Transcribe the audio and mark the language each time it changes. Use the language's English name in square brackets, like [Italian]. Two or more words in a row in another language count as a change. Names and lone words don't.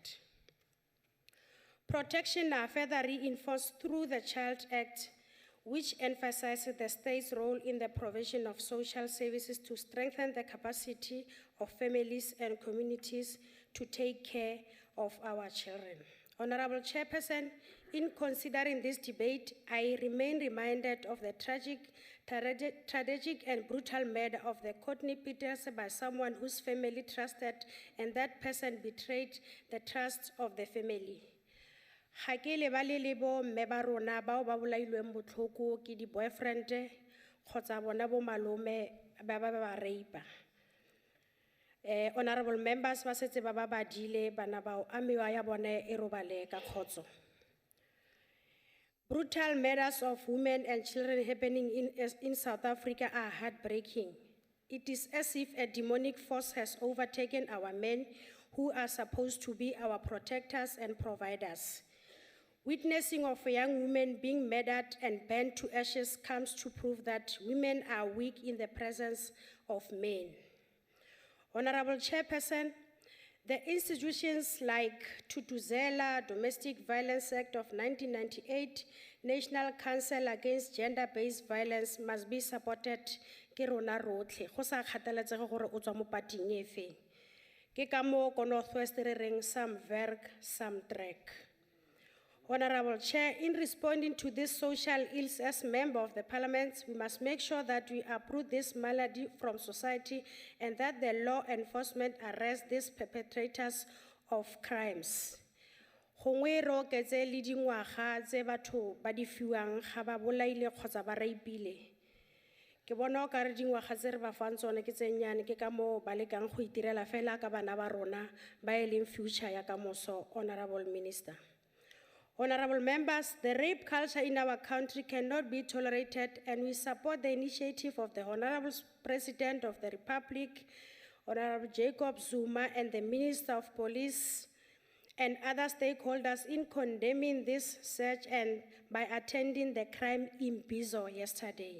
[English] Protection are further reinforced through the Child Act, which emphasizes the state's role in the provision of social services to strengthen the capacity of families and communities to take care of our children. Honorable Chairperson, in considering this debate, I remain reminded of the tragic and brutal murder of the Courtney Peters by someone whose family trusted, and that person betrayed the trust of the family. [Tswana] Ga ke lebale le bo mme ba rona bao ba bolailweng botlhoko ke di-boyfriend kgotsa bona bo malome ba rape. [English] Honorable members, [Tswana] ba setse ba badile bana bao amiwa ya bone e robale ka kgotso. [English] Brutal murders of women and children happening in South Africa are heartbreaking. It is as if a demonic force has overtaken our men who are supposed to be our protectors and providers. Witnessing of young women being murdered and burned to ashes comes to prove that women are weak in the presence of men. Honorable Chairperson, the institutions like Tutuzela, Domestic Violence Act of 1998, National Council Against Gender-Based Violence must be supported [Tswana] ke rona rotlhe, go sa kgathaletsege gore o tswa mo pating e feng. Ke ka moo ko Northwest re reng [Afrikaans] some werk, some trek. [English] Honorable Chair, in responding to this social ills as member of the Parliament, we must make sure that we uproot this malady from society and that the law enforcement arrest these perpetrators of crimes. [Tswana] Gongwe re oketse le dingwaga tse batho ba di fiwang ga ba bolaile kgotsa ba raipile. Ke bona o kare dingwaga tse re ba fang tsone ke tse nnyane, ke ka moo ba lekang go itirela fela ka bana ba rona ba e leng future ya kamoso, [English] Honorable Minister. Honorable members, the rape culture in our country cannot be tolerated, and we support the initiative of the Honorable President of the Republic, Honorable Jacob Zuma, and the Minister of Police and other stakeholders in condemning this surge and by attending the crime in Bizo yesterday.